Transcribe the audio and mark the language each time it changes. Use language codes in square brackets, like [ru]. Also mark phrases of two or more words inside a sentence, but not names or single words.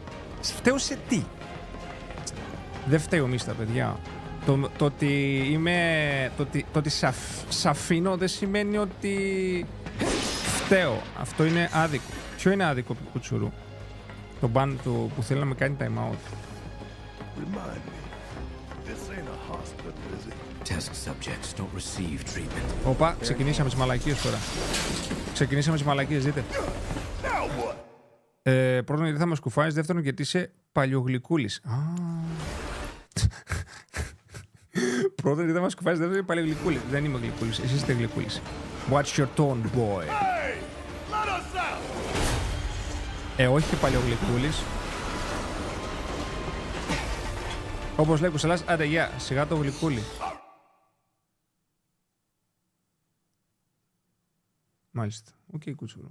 [el] Φταίω σε τι. Δεν φταίω Mysta, παιδιά. Το ότι σ' αφήνω δεν σημαίνει ότι φταίω. Αυτό είναι άδικο. Ποιο είναι άδικο, Κουτσουρού? Το μπαν του που θέλει να με κάνει [en] time out. Test subjects don't receive treatment. [el] Όπα, ξεκινήσαμε τις μαλακίες τώρα. Ξεκινήσαμε τις μαλακίες, δείτε. Πρώτον, γιατί θα μας κουφάεις. Δεύτερον, γιατί είσαι παλιογλυκούλης. Πρώτον, γιατί θα μας κουφάεις. Δεύτερον, είσαι παλιογλυκούλης. Δεν είμαι γλυκούλης. Εσείς είστε γλυκούλης. [en] Watch your tone, boy. [el] Όχι και παλιογλυκούλης. Όπως λέει Κουσελάς, άντε γεια, σιγά το γλυκούλι. Μάλιστα. Οκ, Κουτσουρού.